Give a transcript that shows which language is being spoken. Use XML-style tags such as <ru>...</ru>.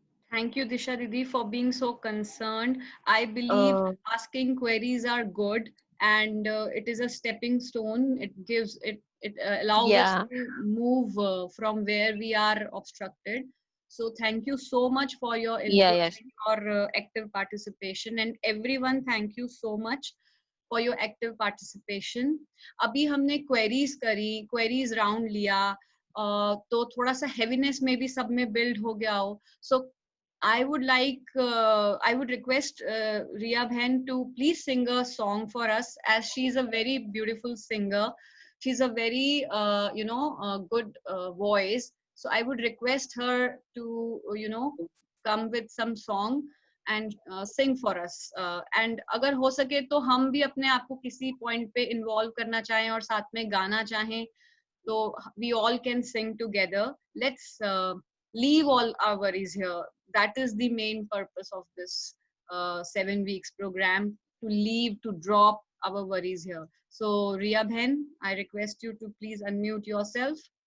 <en>Thank you, Disha Didi, for being so concerned. I believe asking queries are good, and it is a stepping stone. It gives it allows us Yeah, to move from where we are obstructed. So thank you so much for your yeah, input yes. and your active participation, and everyone, thank you so much for your active participation.</en> <hi>अभी हमने queries करी, queries round लिया, तो थोड़ा सा heaviness में भी सब में build हो गया हो.</hi> <en>So I would request Riya Bhan to please sing a song for us, as she is a very beautiful singer. She's a very, good voice. So I would request her to, come with some song and sing for us.</en> <hi>And अगर हो सके तो हम भी अपने आप को किसी point पे involve करना चाहें और साथ में गाना चाहें,</hi> <en>so we all can sing together. Let's leave all our worries here. That is the main purpose of this 7 weeks program, to leave, to drop our worries here. So Riya Bhen, I request you to please unmute yourself.</en>